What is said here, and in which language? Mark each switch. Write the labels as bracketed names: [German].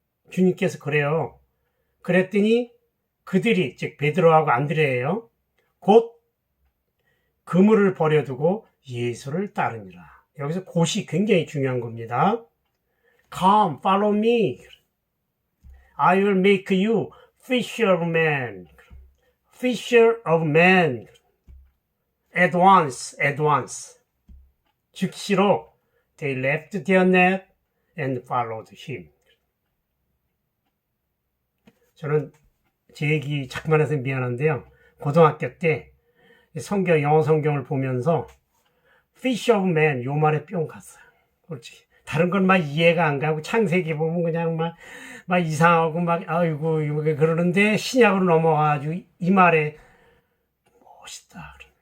[Korean] 주님께서 그래요. 그랬더니 그들이 즉 베드로하고 안드레예요. 곧 그물을 버려두고 예수를 따르니라. 여기서 곧이 굉장히 중요한 겁니다. [English] Come, follow me. I will make you fisher of men. Fisher of men. At once, at once. [Korean] 즉시로 [English] they left their net and followed him. [Korean] 저는 제 얘기 자꾸만 해서 미안한데요. 고등학교 때 영어 성경을 보면서 [English] fish of man [Korean] 요 말에 뿅 갔어요. 솔직히. 다른 건 막 이해가 안 가고 창세기 보면 그냥 막 이상하고 막 아이고 그러는데 신약으로 넘어가가지고 이 말에 멋있다.